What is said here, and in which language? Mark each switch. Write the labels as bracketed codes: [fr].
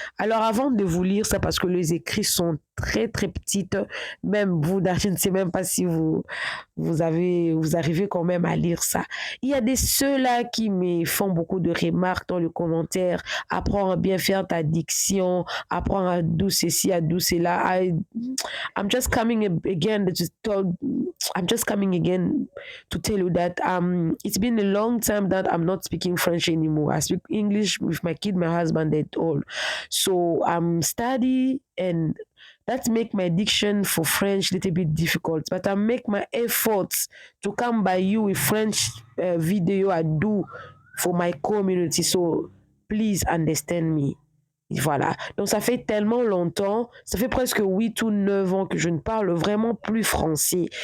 [fr] Alors, avant de vous lire ça, parce que les écrits sont très, très petites, même vous, je ne sais même pas si vous arrivez quand même à lire ça. Il y a des ceux-là qui me font beaucoup de remarques dans le commentaire. Apprends à bien faire ta diction, apprends à d'où ceci, à d'où cela. [en] I'm just coming again to tell you that it's been a long time that I'm not speaking French anymore. I speak English with my kid, my husband, and all. So I'm studying and that make my diction for French a little bit difficult, but I make my efforts to come by you with French video I do for my community. So please understand me. [fr] Voilà. Donc ça fait tellement longtemps, ça fait presque 8 ou 9 ans que je ne parle vraiment plus français.